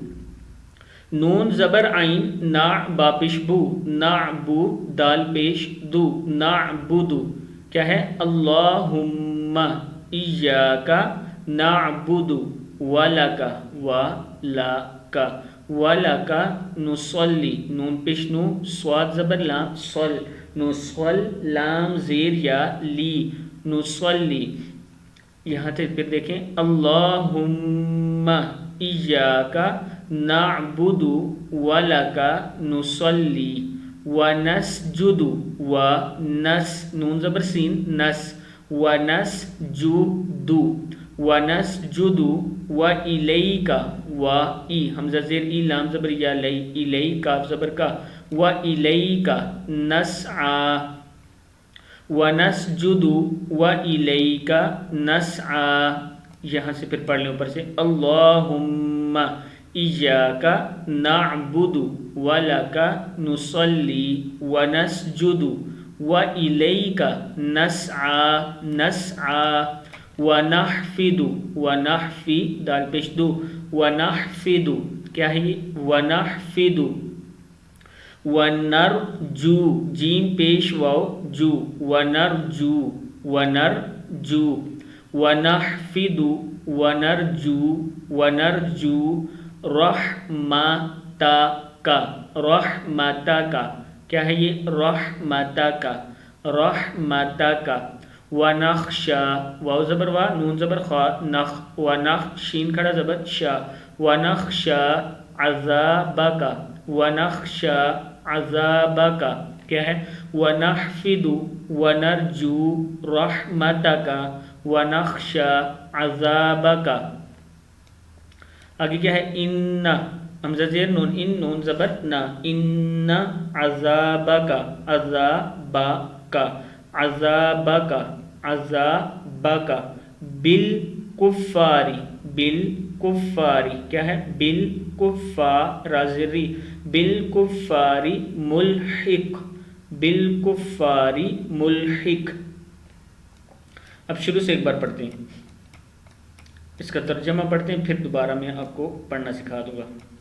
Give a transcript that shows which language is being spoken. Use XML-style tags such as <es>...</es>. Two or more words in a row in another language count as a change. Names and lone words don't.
<ur>نون زبر عین نا با پیش بو نعبو دال پیش دو نعبد کیا ہے</ur> <ar>اللہم ایاک نعبد ولک ولک ولک نصلی</ar> <ur>نون پیش نو صاد زبر لام صل نصل لام زیر یا لی نصلی. یہاں سے پھر دیکھیں</ur> <ar>اللہم ایاک نعبد ولک نصلی ونسجد</ar> <ur>ونس نون زبر سین نس ونسجد ونسجد وإلیک و ای حمزہ زیر ای لام زبر یا لی الیک کاف زبر کا وإلیک نسعی</ur> <ar>ونسجد وإلیک نسعی.</ar> <ur>یہاں سے پھر پڑھ لیں اوپر سے</ur> <ar>اللہم ایاک نعبد ولک نصلی ونسجد وإلیک نسعی نسعی ونحفد ونحفی</ar> <ur>دال پیش دو ونحفد کیا ہے یہ ونحفد</ur> <ar>ونرجو جیم پیش واو جو ونرجو ونرجو ونحفد ونرجو ونرجو</ar> <ur>رحمتک رحمتک کیا ہے یہ رحمتک رحمتک ونخشا واو زبر وا نون زبر خا نخ ونخ شین کھڑا زبر شا</ur> <ar>ونخشا عذابک</ar> <ur>ونخشا عذابک کیا ہے</ur> <ar>ونحفد ونرجو رحمتک ونخشا عذابک.</ar> <ur>آگے کیا ہے ان حمزہ زیر نون ان نون زبر نا ان</ur> <ar>عذابک عذابک عذابک عذابک بالکفاری بالکفاری</ar> <ur>کیا ہے بالکفار رازری</ur> <ar>بالکفاری ملحق بالکفاری ملحق.</ar> <ur>اب شروع سے ایک بار پڑھتے ہیں اس کا ترجمہ پڑھتے ہیں پھر دوبارہ میں آپ کو پڑھنا سکھا دوں گا.</ur>